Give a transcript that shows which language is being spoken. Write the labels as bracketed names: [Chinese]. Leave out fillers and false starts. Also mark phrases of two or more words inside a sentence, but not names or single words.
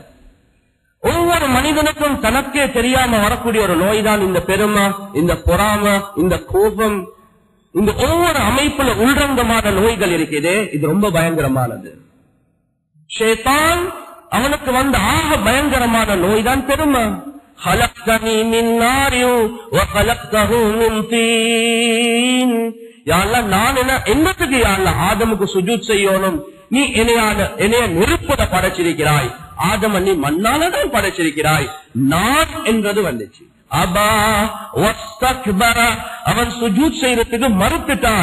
[Tamil] ஒவ்வொரு மனிதனுக்கும் தனக்கே தெரியாம வரக்கூடிய ஒரு நோய் தான் இந்த பெருமை, இந்த பொறாமை, இந்த கோபம். இந்த ஒவ்வொரு அமைப்புல உள்ரங்கமான நோய்கள் இருக்குது. இது ரொம்ப பயங்கரமானது. ஷைத்தான் அவனுக்கு வந்த ஆக பயங்கரமான நோய் தான் பெருமை. [Arabic] خلقتني من نار وخلقته من طين. يا الله, [Tamil] நான் என்னத்துக்கு [Arabic] يا الله [Tamil] ஆதமுக்கு சுஜூத் செய்யணும், நீ என்னைய நெருப்புல படைச்சிருக்கிறாய், ஆதம நீ மண்ணாலதான் படைச்சிருக்கிறாய். நான் என்றது வந்துச்சு. [Arabic] أبى واستكبر, [Tamil] அவன் சுஜூத் செய்யறதுக்கு மறுத்துட்டான்.